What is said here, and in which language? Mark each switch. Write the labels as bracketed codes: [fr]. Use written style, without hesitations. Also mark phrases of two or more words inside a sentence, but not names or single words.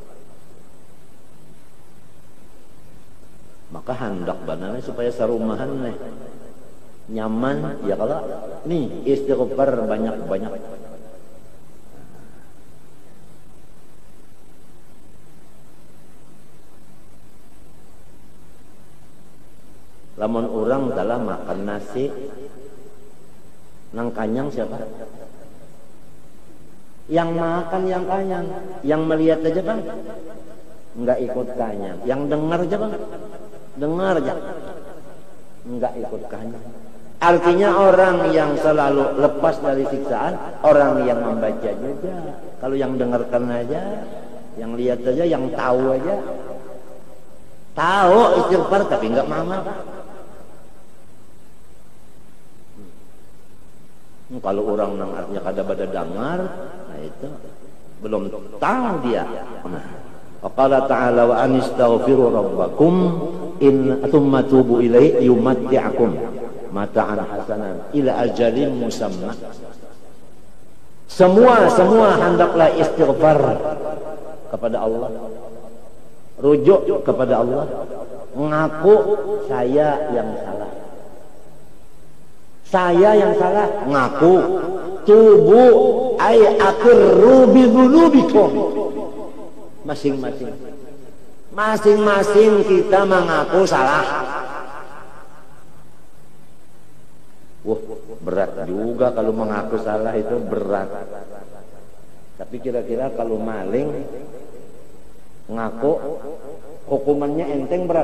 [bjn] Maka hendak banana supaya sarumahan nih nyaman ya kalau nih istighfar banyak-banyak. Lamun orang telah makan nasi nang kanyang siapa? [id] Yang makan yang kanyang, yang melihat aja bang nggak ikut kanyang, yang dengar aja bang dengar aja nggak ikut kanyang. Artinya orang yang selalu lepas dari siksaan, orang yang membaca juga. Kalau yang dengarkan aja, yang lihat aja, yang tahu aja, tahu istighfar tapi nggak ngamal. [bjn] Kalau orang nang artinya kada bada dengar, nah itu belum tahu dia. [ar] قال تعالى وأن استغفروا ربكم إن ثم توبوا إليه يمتعكم متاعا حسنا إلى أجل مسمى. [id] Semua hendaklah istighfar kepada Allah, rujuk kepada Allah, mengaku saya yang salah. Saya yang salah, ngaku. [ar] توبوا أي أقروا بذنوبكم. [id] Masing-masing kita mengaku salah. Wah, berat juga kalau mengaku salah, itu berat. Tapi kira-kira kalau maling ngaku hukumannya enteng berat.